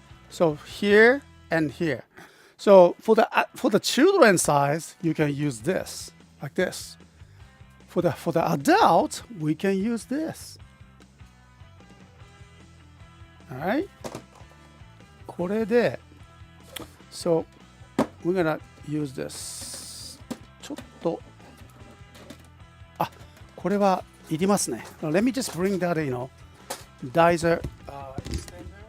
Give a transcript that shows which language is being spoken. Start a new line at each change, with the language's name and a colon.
English: So here and here. So for the children size, you can use this like this. For the adult, we can use this. All right.
Japanese: これで
English: So we're gonna use this.
Japanese: ちょっとあ、これはいりますね。
English: Let me just bring that, dicer extender.